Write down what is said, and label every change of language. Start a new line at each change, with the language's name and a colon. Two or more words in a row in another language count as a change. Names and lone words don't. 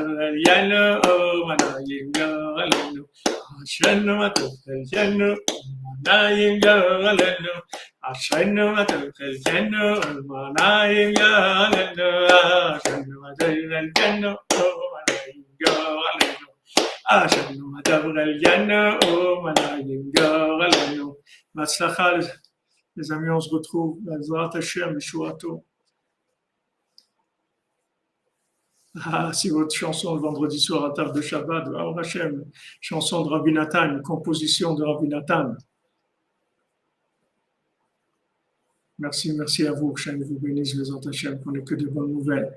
Hebrew: חלקנו, ומה נעים גורלנו, אשרינו מה טוב חלקנו, ומה נעים גורלנו, אשרינו מה טוב חלקנו, ומה נעים גורלנו, אשרינו מה טוב חלקנו, ומה נעים גורלנו, אשרינו מה טוב חלקנו, ומה נעים גורלנו. Matzlacha,
French: les amis, on se retrouve.
Hebrew: בעזרת השם, ישועתו.
French: Si votre chanson le vendredi soir à table de Shabbat,
Hebrew: ברוך השם,
French: chanson de Rabbi Nathan, une composition de Rabbi Nathan. Merci à vous, que Hashem vous bénisse,
Hebrew: בעזרת השם,
French: qu'on n'ait que de bonnes nouvelles.